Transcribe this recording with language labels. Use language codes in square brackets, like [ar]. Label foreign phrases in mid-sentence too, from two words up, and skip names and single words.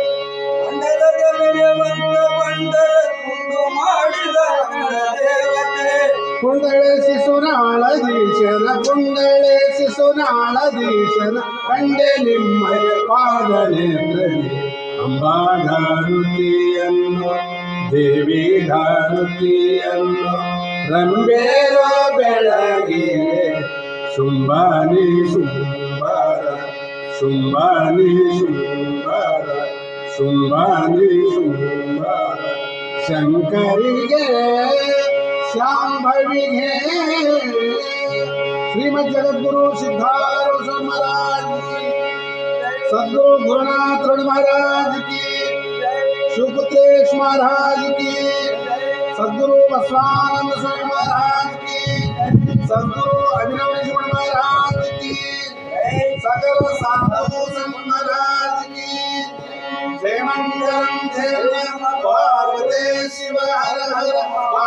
[kn] ಕುಂಡಳಿಸಿ ಸುನಾಳದೀಶನ ಕಂಡೆ ನಿಮ್ಮಯ ಪಾದನೇತ್ರದಿ ಅಂಬಾಗಾರುತಿಯನ್ನು ದೇವಿ ಗಾರುತಿಯನ್ನು ರಂಬೇರೋ ಬೆಳಗಿರೆ ಶುಂಭಾನಿ ಶುಂಭಾರ ಶಂಕರಿಗೆ ಶಾಂಭವಿಗೆ ಶ್ರೀಮದ್ ಜಗದ್ಗುರು ಸಿದ್ಧಾರೂಢ [hi] महाराज की, सद्गुरु गुरुनाथ महाराज की, शिवपुत्रेश महाराज की, सद्गुरु बसवानंद स्वामी महाराज की, सद्गुरु अभिनव महाराज की, सकल साधु संत महाराज की जय मंगलम जय पार्वती शिव हर हर